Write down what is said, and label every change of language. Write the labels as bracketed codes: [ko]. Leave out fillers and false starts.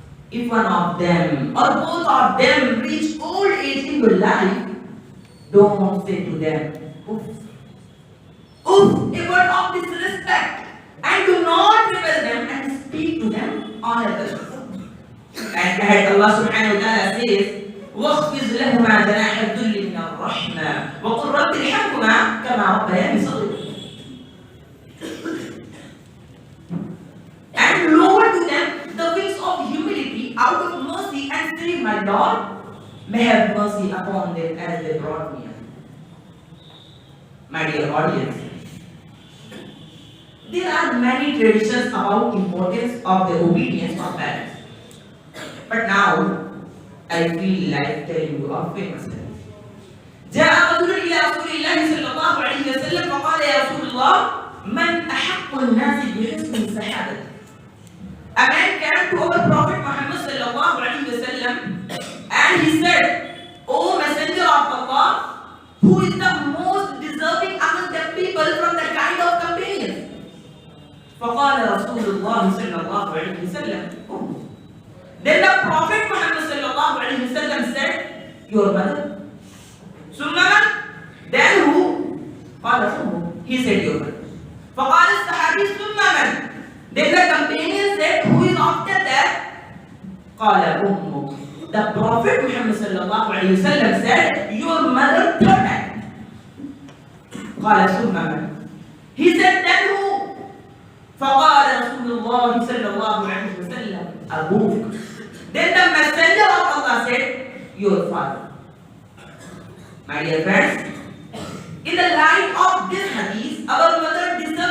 [en] If one of them or both of them reach old age in your life, don't say to them, oof, oof, a word of disrespect, and do not rebel them and speak to them honorably. [ar] And Allah subhanahu wa ta'ala says, وَاخْفِضْ لَهُمَا جَنَاحَ الذُّلِّ مِنَ الرَّحْمَةِ وَقُلْ رَبِّ ارْحَمْهُمَا كَمَا رَبَّيَانِي صَغِيرًا. [en] And lower to them the wings of humility out of mercy and say, my Lord, may have mercy upon them as they brought me up. My dear audience, there are many traditions about importance of the obedience of parents. But now, I feel like telling you a famous story. [ar] جاء رجل إلى رسول الله صلى الله عليه وسلم فقال يا رسول الله من أحق الناس بحسن صحابتي. [en] A man came to our Prophet Muhammad صلى الله عليه وسلم and he said, O Messenger of Allah, who is the most deserving among the people from the kind of companions? [ar] فقال رسول الله صلى الله عليه وسلم [en] Then the Prophet Muhammad sallallahu alaihi wasallam said, your mother. Summan, then who? He said your mother. [ar] فقال الصحابي Summan. [en] Then the companion said, who is after that? [ar] قال أمك. [en] The Prophet Muhammad sallallahu alaihi wasallam said, your mother third time. [ar] قال [en] Summan. He said, then who? [ar] فقال رسول الله صلى الله عليه وسلم أبوك. [en] Then the messenger of Allah said, your father. My dear friends, in the light of this hadith, our mother